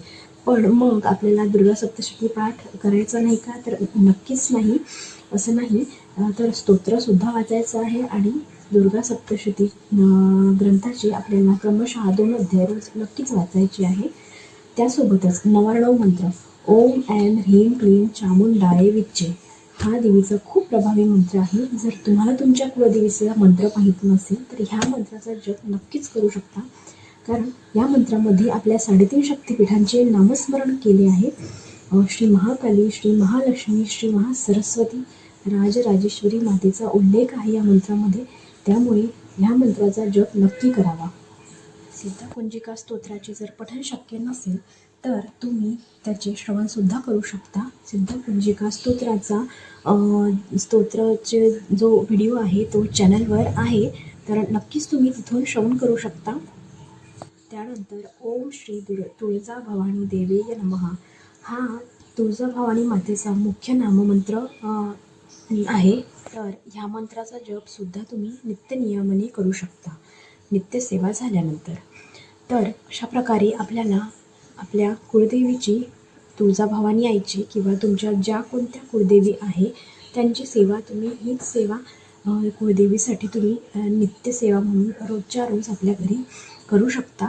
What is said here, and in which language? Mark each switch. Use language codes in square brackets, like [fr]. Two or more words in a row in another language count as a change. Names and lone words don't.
[mr] पण मग आपल्याला दुर्गा सप्तशती पाठ करायचा नाही का? तर नक्कीच नाही, असं नाही. तर स्तोत्रसुद्धा वाचायचं आहे आणि दुर्गा सप्तशती ग्रंथाचे आपल्याला क्रमशः 2 अध्याय रोज नक्कीच वाचायचे आहे. त्यासोबतच 99 मंत्र [sa] ओम ऐं ह्रीं क्लीं चामुंडाय विच्चे [mr] हा देवीचा खूप प्रभावी मंत्र आहे. जर तुम्हाला तुमच्या कुलदेवीचा मंत्र माहीत नसेल तर ह्या मंत्राचा जप नक्कीच करू शकता, कारण या मंत्रामध्ये आपल्या 3.5 शक्तिपीठांचे नामस्मरण केले आहे. श्री महाकाली, श्री महालक्ष्मी, श्री महासरस्वती, राजराजेश्वरी मातेचा उल्लेख आहे या मंत्रामध्ये. त्यामुळे ह्या मंत्राचा जप नक्की करावा. सिद्धकुंजिका स्तोत्राचे जर पठण शक्य नसेल तर तुम्ही त्याचे श्रवणसुद्धा करू शकता. सिद्धकुंजिका स्तोत्राचे जो व्हिडिओ आहे तो चॅनलवर आहे, तर नक्कीच तुम्ही तिथून श्रवण करू शकता. त्यानंतर [sa] ओम श्री तुळजा भवानी देवीय नमः [mr] हा तुळजाभवानी मातेचा मुख्य नाममंत्र आहे. तर ह्या मंत्राचा जपसुद्धा तुम्ही नित्यनियमाने करू शकता नित्यसेवा झाल्यानंतर. तर अशा प्रकारे आपल्याला आपल्या कुळदेवीची, तुळजाभवानी आईची किंवा तुमच्या ज्या कोणत्या कुळदेवी आहे त्यांची सेवा, तुम्ही हीच सेवा कुळदेवीसाठी तुम्ही नित्यसेवा म्हणून रोजच्या रोज आपल्या घरी करू शकता.